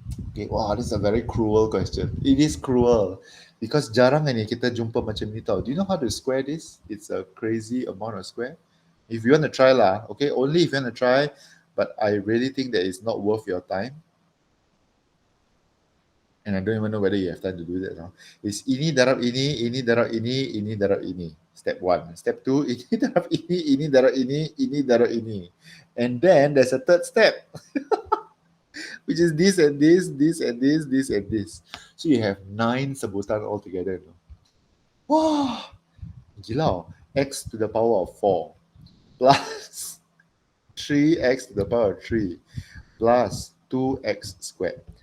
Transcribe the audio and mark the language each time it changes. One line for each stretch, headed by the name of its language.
English: Okay, wow, this is a very cruel question. It is cruel because
Malay: jarang ni kita jumpa macam ni tau.
English: Do you know how to square this? It's a crazy amount of square. If you want to try lah, okay, only if you want to try, but I really think that it's not worth your time. And I don't even know whether you have time to do that now.
Malay: It's ini darab ini darab ini darab ini. Step one. Step two, ini darab ini darab ini darab ini.
English: And then there's a third step, which is this and this and this and this. So you have 9 sebutan altogether.
Malay: Wah, gila.
English: X to the power of 4 plus 3x to the power of 3 plus 2x squared.